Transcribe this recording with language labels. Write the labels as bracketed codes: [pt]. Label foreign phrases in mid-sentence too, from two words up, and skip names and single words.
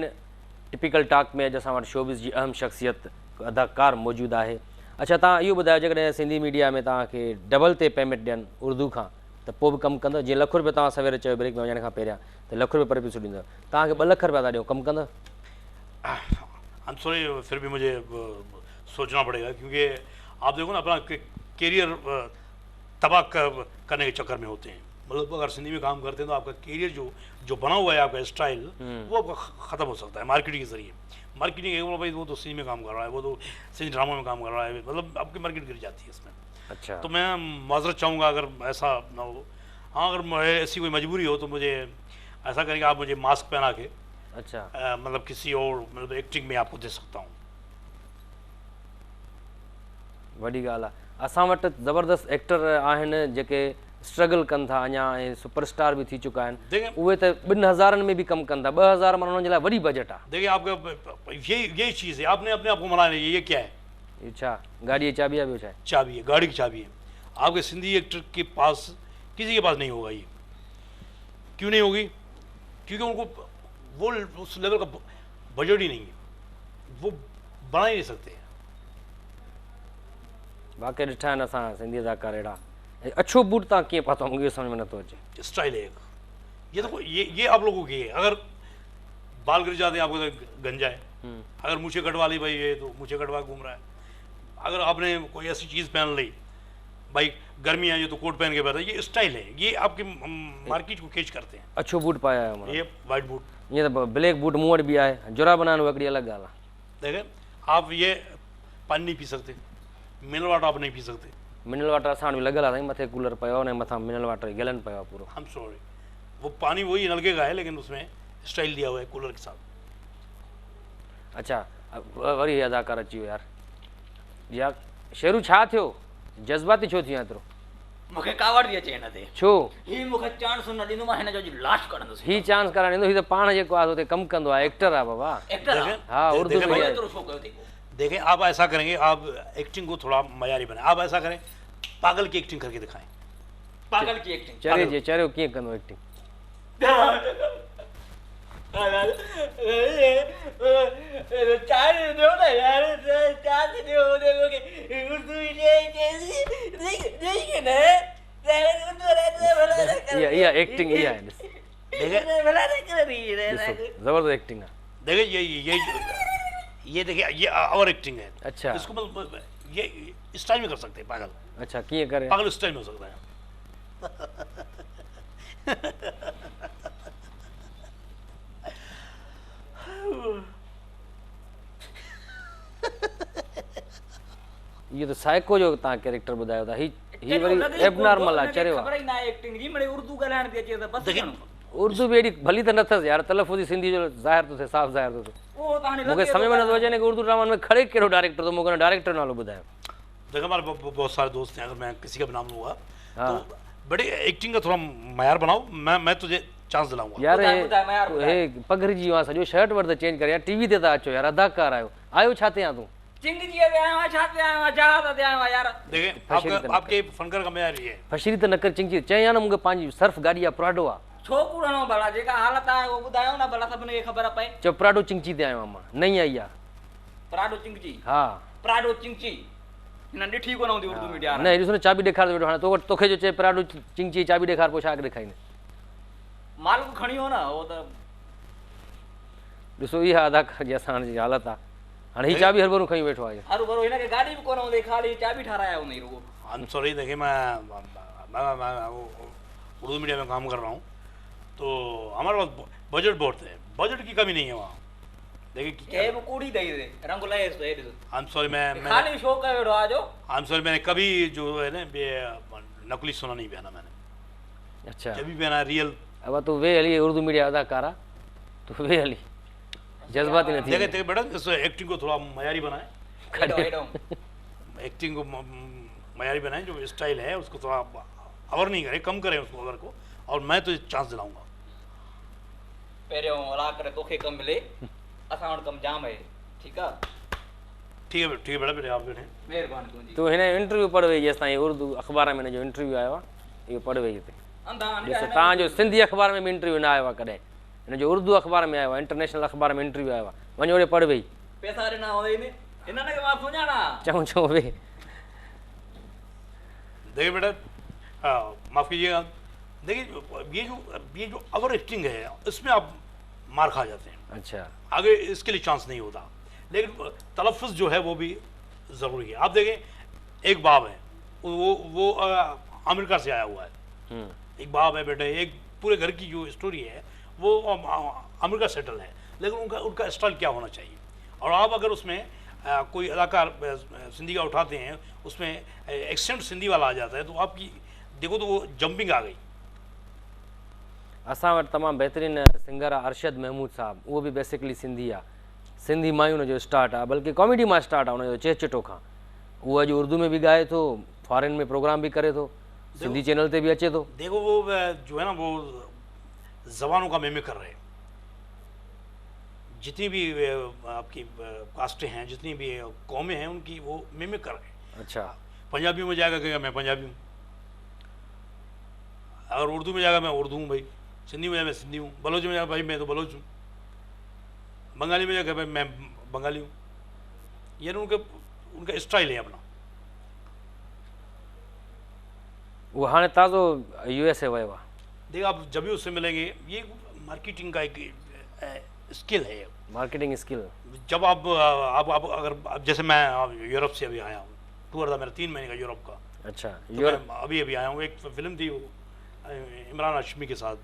[sd] टिपिकल टॉक में अॼु असां वटि शोबिज़ जी अहम शख़्सियत अदाकार मौजूदु आहे। अच्छा, तव्हां इहो ॿुधायो, जेकॾहिं सिंधी मीडिया में तव्हांखे डबल ते पेमेंट ॾियनि उर्दू खां, त पोइ बि कमु कंदो? जीअं ₹1,00,000 तव्हां सवेरे चयो ब्रेक में वञण खां पहिरियां त ₹1,00,000 पर एपिसोड ॾींदव, तव्हांखे ₹2,00,000 था ॾियो, कमु कंदव? [ur] ہم سوری، پھر بھی مجھے سوچنا پڑے گا، کیونکہ آپ دیکھو نا، اپنا کیریئر تباہ کرنے کے چکر میں ہوتے ہیں. مطلب اگر سندھی میں کام کرتے ہیں تو آپ کا کیریئر جو بنا ہوا ہے، آپ کا اسٹائل، وہ آپ کا ختم ہو سکتا ہے مارکیٹنگ کے ذریعے. مارکیٹنگ ایک بھائی وہ تو سندھی میں کام کر رہا ہے، وہ تو سندھی ڈرامہ میں کام کر رہا ہے، مطلب آپ کی مارکیٹ گر جاتی ہے اس میں. اچھا, تو میں معذرت چاہوں گا اگر ایسا نہ ہو۔ ہاں، اگر ایسی کوئی مجبوری ہو تو مجھے ایسا کریں گے، آپ مجھے ماسک پہنا کے اچھا, مطلب کسی اور مطلب ایکٹنگ میں آپ کو دے سکتا ہوں. [sd] वॾी ॻाल्हि आहे। असां वटि ज़बरदस्त एक्टर आहिनि जेके स्ट्रगल कनि था अञा ऐं सुपरस्टार भी थी चुका आहिनि। उहे त 2,000 में भी कमु कनि था। 2,000 माना उन्हनि जे लाइ वॾी बजट आहे। [ur] دیکھیے، آپ کا یہی چیز ہے، آپ نے اپنے آپ کو منانا ہے. یہ کیا ہے? یہ چھا گاڑی کی چابی ہے? [sd] ॿियो छा आहे? [ur] چابی ہے، گاڑی کی چابی ہے. آپ کے سندھی ایکٹر کے پاس کسی کے پاس نہیں ہوگا یہ. کیوں نہیں ہوگی? کیونکہ ان کو وہ اس لیول کا بجٹ ہی نہیں ہے، وہ بنا ہی نہیں سکتے. [sd] वाकई ॾिठा आहिनि असां सिंधी अदाकार अहिड़ा। अच्छो बूट तव्हां कीअं पातो? मूंखे सम्झ में नथो अचे। [ur] اسٹائل ہے ایک۔ یہ دیکھو، یہ آپ لوگوں کی ہے. اگر بال گر جاتے ہیں آپ کو تو گنجا ہے۔ اگر مونچھیں کٹوا لی بھائی، یہ تو مونچھیں کٹوا گھوم رہا ہے. اگر آپ نے کوئی ایسی چیز پہن لی، بھائی گرمی آئی ہے تو کوٹ پہن کے بیٹھا، یہ اسٹائل ہے. یہ آپ کے مارکیٹ کو کیچ کرتے ہیں. [sd] अच्छो बूट पाया है [en] ये white boot, [sd] ईअं त [en] black boot [sd] मूं वटि बि आहे। जुराब आहिनि, उहा हिकिड़ी अलॻि ॻाल्हि आहे। [ur] دیکھیں، آپ یہ پانی نہیں پی سکتے, [en] mineral water [ur] آپ نہیں پی سکتے. [en] mineral water [sd] असां वटि बि लॻियल आहे साईं, मथे कूलर पियो आहे, उन मथां [en] mineral water [sd] गैलन पियो आहे पूरो। [ur] ہم سوری، وہ پانی وہی نلکے کا ہے، لیکن اس میں اسٹائل دیا ہوا ہے کولر کے ساتھ. [sd] अच्छा, वरी अदाकार अची वियो यार। या शेरू छा थियो? जज़्बाती छो थियो एतिरो? मूंखे कावड़ थी अचे हिन ते। छो? ही मूंखे चांस न ॾींदो, मां हिन जो लाश कढंदुसि। ही चांस कराइण ईंदो? ही त पाण जेको आहे हुते कमु कंदो आहे, एक्टर आहे बाबा। एक्टर आहे? [ur] ہاں، اردو میں ہے. [sd] एतिरो छो कयो अथई? [ur] دیکھیں، آپ ایسا کریں گے، آپ ایکٹنگ کو تھوڑا معیاری بنائے. آپ ایسا کریں، پاگل کی ایکٹنگ کر کے دکھائیں. پاگل کی ایکٹنگ? [sd] चरियो कीअं कंदो एक्टिंग? इहा एक्टिंग इहा आहे। जबरदस्त एक्टिंग आहे। [ur] دیکھیے، یہ دیکھیے، یہ اور ایکٹنگ ہے. اچھا, اس کو مطلب یہ اسٹائل میں کر سکتے ہیں پاگل. [sd] अच्छा, कीअं करे? [ur] پاگل اسٹائل میں ہو سکتا ہے. [sd] इहो त साइको जो तव्हां कैरेक्टर ॿुधायो था। ही वरी एबनॉर्मल आहे, चरियो आहे। ख़बर ई न आहे एक्टिंग जी। मिड़े उर्दू ॻाल्हाइण थी अचे त बस। उर्दू बि एॾी भली त न अथसि यार, तलफ़ुज़ी सिंधी जो ज़ाहिर थो थिए, साफ़ ज़ाहिर थो थिए। मूंखे सम्झ में नथो अचे कि उर्दू ड्रामनि में खड़े कहिड़ो डायरेक्टर थो। मूंखे डायरेक्टर नालो ॿुधायो। [ur] دیکھو، ہمارے بہت سارے دوست ہیں، اگر میں کسی کا بھی نام لوں گا تو بڑے ایکٹنگ کا تھوڑا معیار بناؤ. میں تجھے چانس دلاؤں گا یار. [sd] हे पगड़िजी वियो आहे सॼो, शर्ट वर्द चेंज करे यार। टीवी ते था अचो यार, अदाकार आयो छा ते तूं? चिंग जी आयो आहे, छा ते आयो आहे, जहाज़ ते आयो आहे यार। [ur] دیکھیے، آپ کے فنکار کا معیار یہ ہے. [sd] फशीरी त न कर चिंगी। चई आहे न, मूंखे पंहिंजी सर्फ गाॾी आहे, प्राडो आहे। छो कूड़णो भला? जेका हालत आहे उहो ॿुधायो न भला, सभिनी खे ख़बर पए। चओ प्राडो चिंची ते आयो आहियां मां, नई आई आहे। प्राडो चिंगची? हा, प्राडो चिंगची हिन ॾिठी कोन हूंदी उर्दू मीडिया। न ॾिसो न, चाबी ॾेखार वेठो। हाणे तोखे जो चए प्राडो चिंची चाबी ॾेखार, पोइ छा ॾेखारींदे? माल खणी हो न, उहो त ॾिसो, इहा अदाकार जी असांजी हालत आहे। हाणे हीअ चाबी हरभरू खणी वेठो आहे। हरू भरू हिनखे गाॾी बि कोन हूंदी, ख़ाली चाबी ठाराया हूंदी रुगो। [ur] ہم سوری، دیکھیے، میں اردو میڈیا میں کام کر رہا ہوں، تو ہمارے پاس بجٹ بہت ہے. بجٹ کی کمی نہیں ہے وہاں۔ دیکھیے, वो कूड़ी दई दे रंग लाए इसको, [en] I am sorry, मैं [sd] खाली शो का वेड़ो आजो। [en] I am sorry, [ur] میں نے کبھی جو ہے نا نقلی سونا نہیں پہنا میں نے. اچھا, جب بھی پہنا ریئل. [sd] अब तू वे हली उर्दू मीडिया अदाकार आहे, तू वे हली जज्बाती न थी। [ur] دیکھے بیٹا، اس ایکٹنگ کو تھوڑا معیاری بنائے۔ ایکٹنگ کو معیاری بنائے، جو اسٹائل ہے اس کو تھوڑا اوور نہیں کرے، کم کریں اس کو اوور کو، اور میں تو چانس دلاؤں گا. [sd] पहिरियों अला करे तोखे कम मिले, असां वटि कम जाम है। [ur] ٹھیک ہے, ٹھیک ہے بیٹا، بیٹے آپ بیٹھے. [sd] मेहरबानी तुंहिंजी। तू हिन इंटरव्यू पढ़ वई जेसि ताईं उर्दू अख़बार में हिन जो इंटरव्यू आयो आहे। इहो पढ़ वेई हिते अंधा ॾिसो तव्हांजो सिंधी अख़बार में बि इंटरव्यू न आयो आहे कॾहिं, हिन जो उर्दू अख़बार में आयो आहे, इंटरनेशनल अख़बार में इंटरव्यू आयो आहे, वञो ओॾे पढ़ वेई पैसा ॾिना हूंदई ने हिननि खे मां सुञाणा। चऊं वेई। [ur] دیکھیے بیٹا، معاف کیجیے گا، دیکھیے یہ جو [en] over acting [ur] ہے اس میں آپ مار کھا جاتے ہیں, اچھا آگے اس کے لیے چانس نہیں ہوتا۔ لیکن تلفظ جو ہے وہ بھی ضروری ہے. آپ دیکھیں ایک باپ ہے، وہ امریکہ سے آیا ہوا ہے، ایک باپ ہے بیٹے، ایک پورے گھر کی جو اسٹوری ہے وہ امریکہ سیٹل ہے، لیکن ان کا اسٹائل کیا ہونا چاہیے. اور آپ اگر اس میں کوئی اداکار سندھی کا اٹھاتے ہیں، اس میں ایکسنٹ سندھی والا آ جاتا ہے، تو آپ کی دیکھو تو وہ جمپنگ آ گئی. [sd] असां वटि तमामु बहितरीनु सिंगर आहे अरशद महमूद साहब, उहो बि बेसिकली सिंधी आहे, सिंधी मायूं हुनजो स्टार्ट आहे, बल्कि कॉमेडी मां स्टार्ट आहे हुनजो चेचिटो खां। उहो अॼु उर्दू में बि ॻाए थो, फॉरेन में प्रोग्राम भी करे थो, सिंधी चैनल ते भी अचे थो। [ur] دیکھو وہ جو ہے نا وہ زبانوں کا میمے کر رہے ہیں، جتنی بھی آپ کی کاسٹیں ہیں، جتنی بھی قومیں ہیں، ان کی وہ میمے کر رہے ہیں. اچھا, پنجابی میں جائے گا کہے گا میں پنجابی ہوں، اگر اردو میں جائے گا میں اردو ہوں بھائی، سندھی میں جائے گا میں سندھی ہوں، بلوچ میں جائے گا بھائی میں تو بلوچ ہوں، بنگالی میں جائے گا بھائی میں بنگالی ہوں. یہ نا ان کا اسٹائل ہے اپنا. [sd] वो हाँ ताज़ो USA वियो आहे। [ur] دیکھیے آپ جب بھی اس سے ملیں گے، یہ مارکیٹنگ کا ایک اسکل ہے, [en] marketing skill. [ur] جب آپ اگر جیسے میں یورپ سے ابھی آیا ہوں، ٹور تھا میرا 3 مہینے کا یورپ کا. اچھا, تو میں ابھی آیا ہوں، ایک فلم تھی وہ عمران ہاشمی کے ساتھ.